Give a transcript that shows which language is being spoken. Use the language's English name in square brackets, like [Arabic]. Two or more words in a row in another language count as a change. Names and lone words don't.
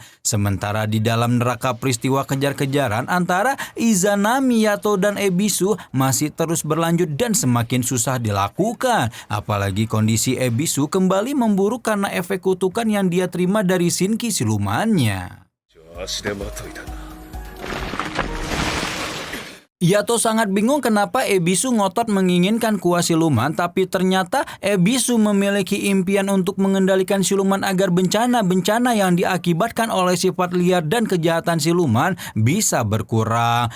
[Indonesian] Sementara di dalam neraka, peristiwa kejar-kejaran antara Izanami, Yato, dan Ebisu masih terus berlanjut dan semakin susah dilakukan. Apalagi kondisi Ebisu kembali memburuk karena efek kutukan yang dia terima dari Shinki silumannya. [Japanese] 足手まといだな。 [Indonesian] Yato sangat bingung kenapa Ebisu ngotot menginginkan kuah siluman, tapi ternyata Ebisu memiliki impian untuk mengendalikan siluman agar bencana-bencana yang diakibatkan oleh sifat liar dan kejahatan siluman bisa berkurang.